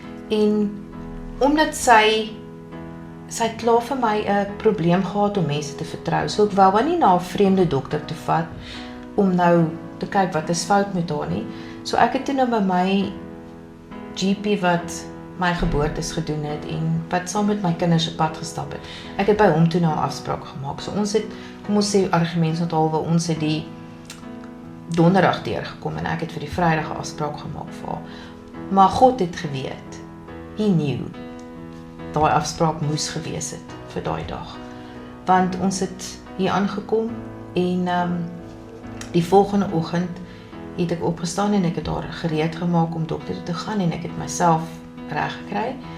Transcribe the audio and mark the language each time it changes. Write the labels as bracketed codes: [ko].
[af] En omdat sy het klaar vir my 'n probleem gehad om mense te vertrou, so ek wou nie na 'n vreemde dokter toe vat om nou te kyk wat is fout met haar nie. So ek het toe nou by my GP wat my geboortes gedoen het en wat saam met my kinders op pad gestap het. Ek het by hom toe nou 'n afspraak gemaak. So ons het, kom ons sê argumentshalwe, ons het die donderdag deurgekom en ek het vir die Vrydag 'n afspraak gemaak vir haar. Maar God het geweet. [en] He knew. [af] Daai afspraak moes gewees het vir daai dag. Want ons het hier aangekom en die volgende oggend het ek opgestaan en ek het haar gereed gemaak om dokter toe te gaan en ek het myself reg gekry.